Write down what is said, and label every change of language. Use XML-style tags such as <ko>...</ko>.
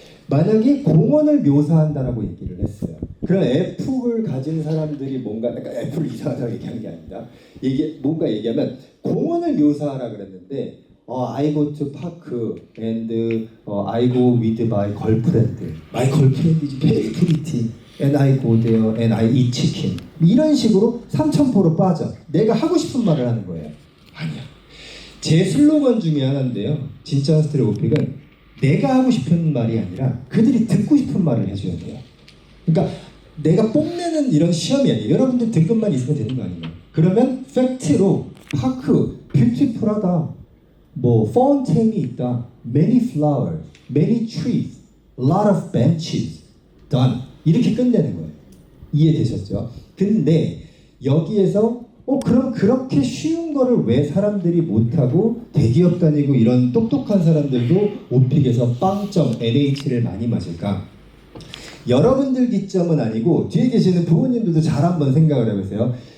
<ko>만약에 공원을 묘사한다라고 얘기를 했어요. 그럼 F를 가진 사람들이 뭔가, 그러니까 F를 이상하다고 얘기하는 게 아니라 뭔가 얘기하면 공원을 묘사하라 그랬는데</ko> <en>I go to park and I go with my girlfriend. My girlfriend is very pretty and I go there and I eat chicken.</en> <ko>이런 식으로 삼천포로 빠져. 내가 하고 싶은 말을 하는 거예요. 아니야. 제 슬로건 중에 하나인데요. 진짜 스테레오픽은 내가 하고 싶은 말이 아니라 그들이 듣고 싶은 말을 해줘야 돼요. 그러니까 내가 뽐내는 이런 시험이 아니에요. 여러분들 등급만 있으면 되는 거 아니에요. 그러면 팩트로 파크, 뷰티풀하다. 뭐 파운테인이 있다,</ko> <en>many flowers, many trees, a lot of benches, done</en> <ko>이렇게 끝내는 거예요. 이해되셨죠? 근데 여기에서 그럼 그렇게 쉬운 거를 왜 사람들이 못하고 대기업 다니고 이런 똑똑한 사람들도 오픽에서 빵점 NH를 많이 맞을까? 여러분들 기점은 아니고 뒤에 계시는 부모님들도 잘 한번 생각을 해보세요.</ko>